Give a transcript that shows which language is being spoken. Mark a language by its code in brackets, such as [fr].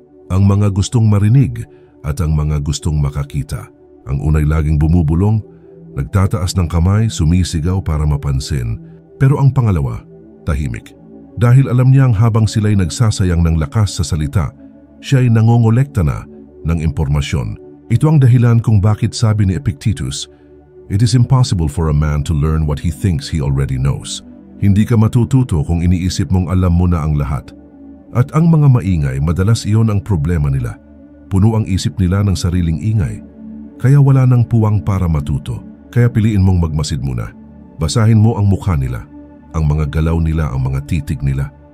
[tl] Ang mga gustong marinig at ang mga gustong makakita. Ang unay laging bumubulong, nagtataas ng kamay, sumisigaw para mapansin. Pero ang pangalawa, tahimik. Dahil alam niyang habang sila'y nagsasayang ng lakas sa salita, siya ay nangongolekta na ng impormasyon. Ito ang dahilan kung bakit sabi ni Epictetus, [en] "It is impossible for a man to learn what he thinks he already knows." [tl] Hindi ka matututo kung iniisip mong alam mo na ang lahat. At ang mga maingay, madalas iyon ang problema nila. Puno ang isip nila ng sariling ingay. Kaya wala nang puwang para matuto. Kaya piliin mong magmasid muna. Basahin mo ang mukha nila, ang mga galaw nila, ang mga titig nila.